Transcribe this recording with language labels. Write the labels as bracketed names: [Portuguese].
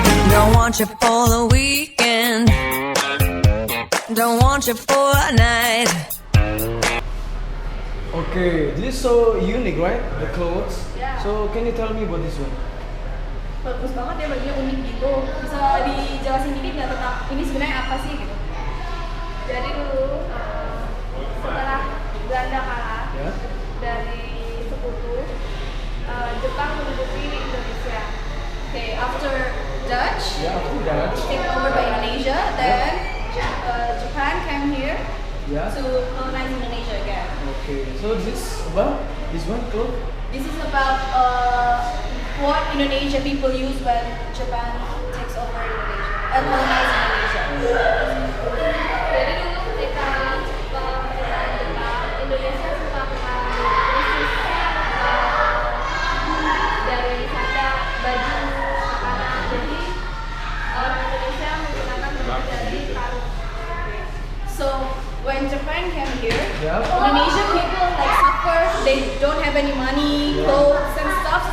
[English] Don't want you for the weekend. Don't want you for a night. Okay, this is so unique, right? The clothes. Yeah. So can you tell me about this one? [Indonesian] Bagus banget ya, bajunya unik gitu. Bisa dijelasin dikit nggak tentang ini sebenarnya apa sih gitu? Jadi dulu setelah Belanda kalah Ya. dari sekutu, Jepang menduduki Indonesia. [English] Okay, after Dutch Yeah, after that. taken over by Indonesia, then Japan came here Yeah. to colonize Indonesia again. Okay. So this one cloth. This is about what Indonesia people use when Japan takes over Indonesia and colonize Indonesia. [Indonesian] Jadi dulu ketika pemerintahan Jepang, Indonesia suka mengalami krisis dari sandang, baju, makanan. Jadi orang Indonesia menggunakan baju dari karung. [English] So when Japan came here, Yeah. Indonesia people like suffer. They don't have any money, clothes and stuff.